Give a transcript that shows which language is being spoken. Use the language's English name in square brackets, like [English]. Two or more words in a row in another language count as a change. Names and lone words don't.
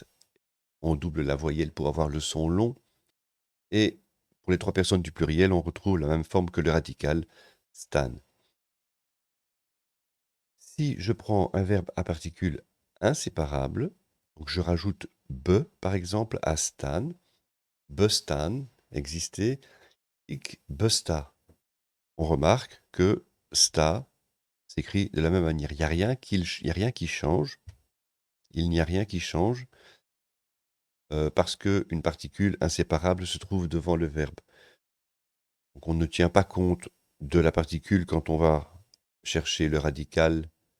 [French] On double la voyelle pour avoir le son long. Et pour les trois personnes du pluriel, on retrouve la même forme que le radical, stan. Si je prends un verbe à particule inséparable, donc je rajoute be, par exemple, à stan, bestaan, exister, [Dutch] ik besta. [French] On remarque que sta s'écrit de la même manière. Il n'y a rien qui change. Il n'y a rien qui change parce qu'une particule inséparable se trouve devant le verbe. Donc on ne tient pas compte de la particule quand on va chercher le radical.